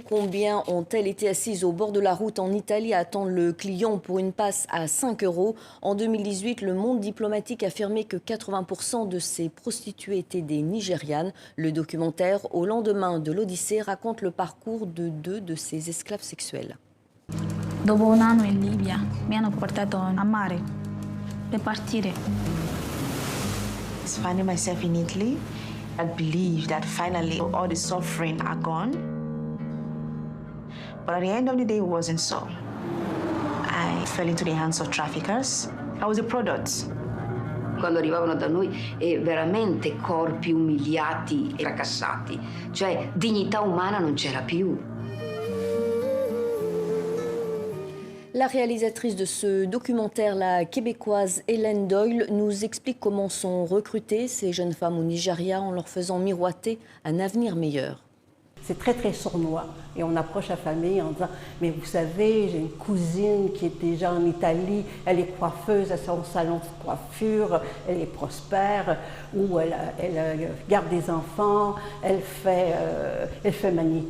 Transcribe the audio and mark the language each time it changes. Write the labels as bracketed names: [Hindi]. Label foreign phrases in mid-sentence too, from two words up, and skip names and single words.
[French] Combien ont-elles été assises au bord de la route en Italie à attendre le client pour une passe à 5 €? En 2018, le monde diplomatique affirmait que 80% de ces prostituées étaient des Nigérianes. Le documentaire Au lendemain de l'Odyssée raconte le parcours de 2 de ces esclaves sexuels. [Italian] Dopo un anno in Libia mi hanno portato a mare per partire. [English] Finding myself in Italy, I believe that finally all the suffering are gone. But at the end of the day, it wasn't so. I fell into the hands of traffickers. I was a product. [Italian] Quando arrivavano da noi veramente corpi umiliati e fracassati, cioè dignità umana non c'era più. [French] La réalisatrice de ce documentaire, la québécoise Hélène Doyle, nous explique comment sont recrutées ces jeunes femmes au Nigeria en leur faisant miroiter un avenir meilleur. C'est très, très sournois. Et on approche la famille en disant « Mais vous savez, j'ai une cousine qui est déjà en Italie, elle est coiffeuse, elle a son salon de coiffure, elle est prospère, ou elle garde des enfants, elle fait manicure.